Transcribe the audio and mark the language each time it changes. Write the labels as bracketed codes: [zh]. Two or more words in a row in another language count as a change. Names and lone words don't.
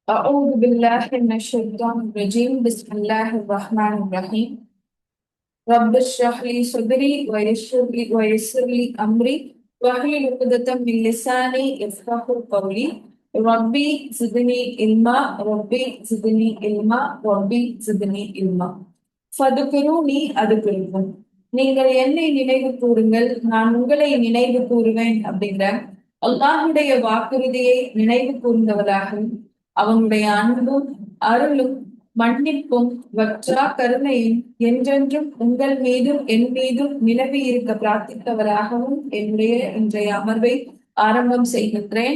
[ar] أعوذ بالله من الشيطان الرجيم بسم الله الرحمن الرحيم رب اشرح لي صدري ويسر لي أمري واحلل عقدة من لساني يفقهوا قولي ربي زدني علما ربي زدني علما ربي زدني علما فذكروني أذكركم. [ta] நீங்கள் என்னை நினைவு கூறுங்கள், நான் உங்களை நினைவு கூறுவேன் அப்படிங்கிற அல்லாஹுடைய வாக்குறுதியை நினைவு கூர்ந்தவராகவும் அவனுடைய அன்பும் அருளும் மன்னிப்பும் வற்றா கருணையும் என்றென்றும் உங்கள் மீதும் என் மீதும் நிலவி இருக்க பிரார்த்தித்தவராகவும் என்னுடைய இன்றைய அமர்வை ஆரம்பம் செய்கின்றேன்.